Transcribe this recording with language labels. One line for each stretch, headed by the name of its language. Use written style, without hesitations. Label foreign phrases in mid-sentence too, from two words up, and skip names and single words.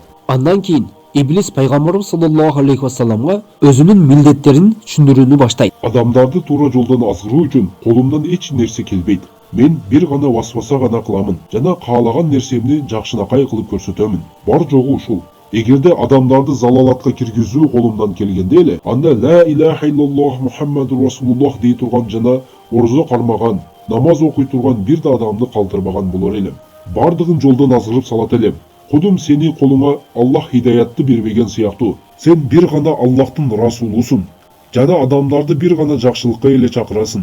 Kyrgyz: Андан кийин Иблис пайгамбарыбыз
Arabic: صلى الله عليه وسلم
Kyrgyz: өзүнүн милдеттерин түшүндүрүүнү баштайт. Адамдарды туура жолдон азгыруу үчүн колумдан эч нерсе келбейт. Мен бир гана васваса гана кыламын жана каалаган нерсемди жакшынакай кылып көрсөтөмүн. Бар жогу ушул. Эгерде адамдарды залалатка киргизүү колумдан келгенде эле, анда
Arabic: لا إله إلا الله محمد رسول الله
Kyrgyz: дей турган жана орзо кармаган, намаз окуй турган бир да адамды калтырбаган болор элем. Бардыгын жолдон азгырып салат элем. Кудум сени колуңа Аллах хидаятты бербеген сыяктуу. Сен бир гана Аллахтын расулусуң. Жана адамдарды бир гана жакшылыкка эле чакырасың.